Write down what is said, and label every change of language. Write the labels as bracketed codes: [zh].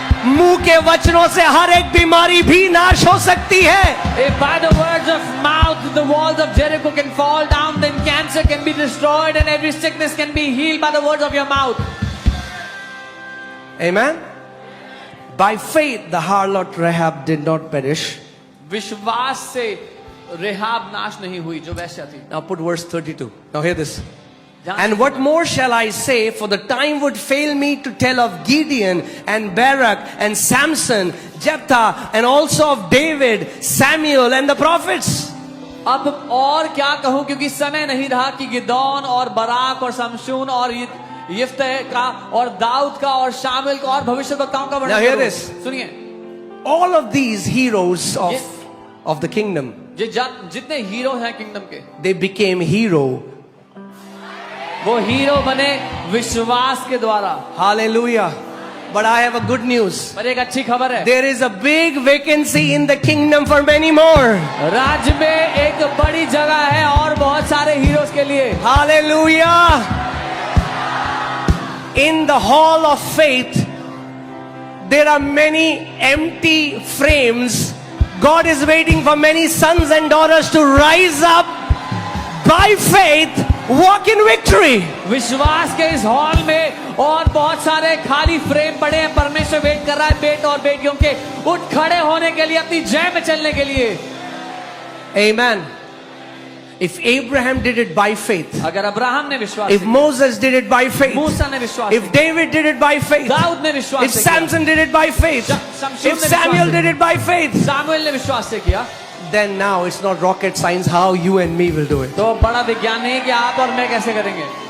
[hi] मुंह के वचनों से हर एक बीमारी भी नाश हो सकती है। [en] If by the words of mouth the walls of Jericho can fall down, then cancer can be destroyed and every sickness can be healed by the words of your mouth. Amen. By faith the harlot Rahab did not perish. [hi] विश्वास से rehab नाश नहीं हुई जो वैश्या थी। [en] Now put verse 32. Now hear this. And what more shall I say, for the time would fail me to tell of Gideon and Barak and Samson, Jephthah, and also of David, Samuel and the prophets. [hi] अब और क्या कहूं, क्योंकि समय नहीं रहा कि गिदौन और बराक और शमशून और यिफ्तह का और दाऊद का और शामिल का और भविष्यवक्ताओं का वर्णन [en] Now hear [hi] करूं। [en] this. [hi] सुनिए, [en] All of these heroes of the kingdom, [hi] जितने हीरो हैं किंगडम के, [en] they became hero. [hi] वो हीरो बने विश्वास के द्वारा। [en] Hallelujah. But I have a good news. [hi] पर एक अच्छी खबर है, [en] There is a big vacancy in the kingdom for many more. [hi] राज्य में एक बड़ी जगह है और बहुत सारे हीरोज के लिए। [en] Hallelujah. In the hall of faith, there are many empty frames. God is waiting for many sons and daughters to rise up by faith, walk in victory. [hi] विश्वास के इस हॉल में और बहुत सारे खाली फ्रेम पड़े हैं। परमेश्वर वेट कर रहा है बेटे और बेटियों के उठ खड़े होने के लिए, अपनी जय में चलने के लिए। [en] Amen. If Abraham did it by faith, [hi] अगर अब्राहम ने विश्वास [en] if Moses did it by faith, [hi] मूसा ने विश्वास [en] if David did it by faith, [hi] Dawood ने विश्वास [en] if [hi] से [en] Samson did it by faith, [hi] शमशून [en] if [hi] ने [en] Samuel [hi] विश्वास [en] did it by faith, [hi] किया, सामुएल ने विश्वास से किया, [en] then now it's not rocket science how you and me will do it. [hi] तो बड़ा विज्ञान नहीं है कि आप और मैं कैसे करेंगे।